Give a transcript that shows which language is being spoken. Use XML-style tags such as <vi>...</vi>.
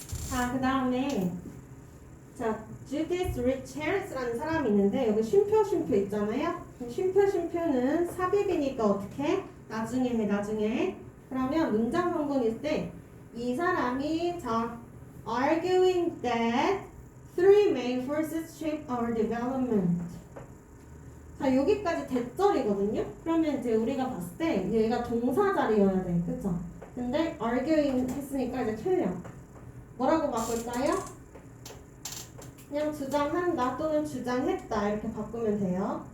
<ko>자, 그 다음에 자, Judith Rich Harris라는 사람이 있는데 여기 쉼표 있잖아요. 쉼표는 삽입이니까 어떻게? 나중에 해, 나중에. 그러면 문장 성분일 때 이 사람이 자</ko> <en>arguing that three main forces shape our development.</en> <ko>자 여기까지 대절이거든요. 그러면 이제 우리가 봤을 때 얘가 동사 자리여야 돼, 그쵸? 근데 arguing 했으니까 이제 틀려. 뭐라고 바꿀까요? 그냥 주장한다 또는 주장했다 이렇게 바꾸면 돼요.</ko>